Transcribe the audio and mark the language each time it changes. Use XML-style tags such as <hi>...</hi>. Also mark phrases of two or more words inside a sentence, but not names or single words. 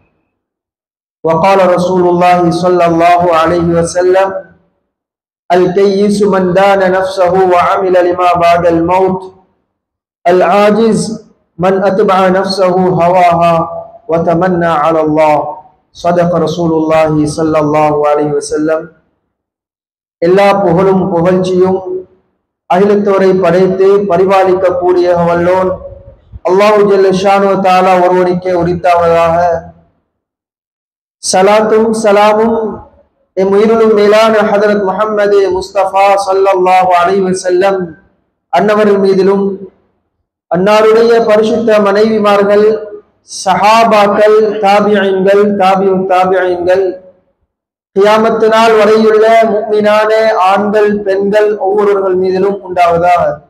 <ar>وقال رسول الله صلى الله عليه وسلم الكيس من دان نفسه وعمل لما بعد الموت العاجز من أتبع نفسه هواها وتمنى على الله صدق رسول الله صلى الله عليه وسلم</ar> <ta>எல்லா புகழும் புகழ்ச்சியும் அகிலத்தோரை படைத்து பரிபாலிக்க கூடிய வல்லோன் அல்லாஹு ஜல்ல ஷானு தஆலா ஒருவனுக்கே உரித்தாவதாக. சலாத்தும் சலாமும் எம் உயிரினும் மேலான ஹதரத் முஹம்மது முஸ்தபா</ta> <ar>صلى الله عليه وسلم</ar> <ta>அன்னவர்கள் மீதிலும் அன்னாருடைய பரிசுத்த மனைவிமார்கள் சஹாபாக்கள் தாபிஈன்கள் தாபிஈன்கள் கியாமத் நாள் வரையுள்ள முஃமினான ஆண்கள் பெண்கள் ஒவ்வொருவர்கள் மீதிலும் உண்டாவதாக.</ta>